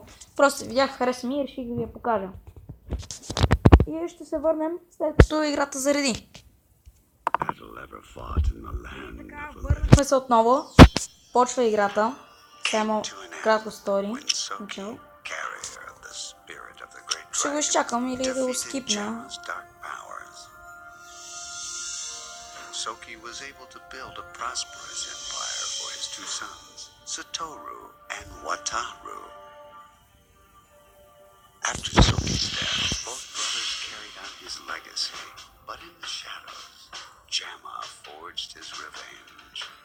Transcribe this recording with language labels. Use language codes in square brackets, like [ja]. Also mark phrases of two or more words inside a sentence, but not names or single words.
[bg] Просто видях, хареса ми и реших да ви я покажа. И ще се върнем след като играта зареди. Така, върнахме се отново. Почва играта. Само кратко стори. Ще го изчакам или да го скипна. [en] Soki was able to build a prosperous empire for his two sons, Satoru and Wataru. After Soki's death, both brothers carried on his legacy, but in the shadows, Jamma forged his revenge.